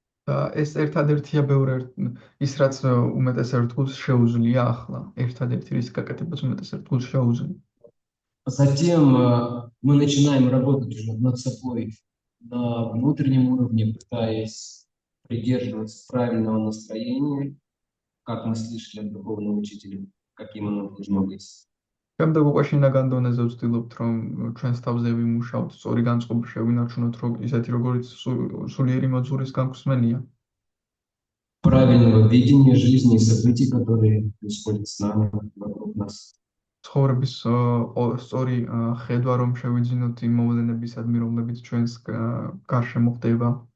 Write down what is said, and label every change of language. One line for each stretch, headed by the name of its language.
Georgian: ეს ერთადერთია ის რაც უმეტეს ერთგულს შეუძლია ახლა. ერთადერთი რის გაკეთებას უმეტეს ერთგულს შეუძლია.
Russian: Затем мы начинаем работать уже над собой на внутреннем уровне, пытаясь придерживаться правильного настроения, как мы слышали от духовного учителя, каким оно должно быть.
Georgian: Შემდეგ უკვე შინაგან დონეზე ვცდილობთ, რომ ჩვენს თავზე ვიმუშაოთ, სწორი განწყობა შევინარჩუნოთ, ისეთი როგორიც სულიერი მოძღვრის განხსნელია.
Russian: Правильного видения жизни и событий, которые происходят с нами, вокруг нас.
Georgian: ცხოვრების სწორი ხედვა, რომ შევიძინოთ იმ მოვლენებისადმი, რომლებიც ჩვენს გარშემო ხდება.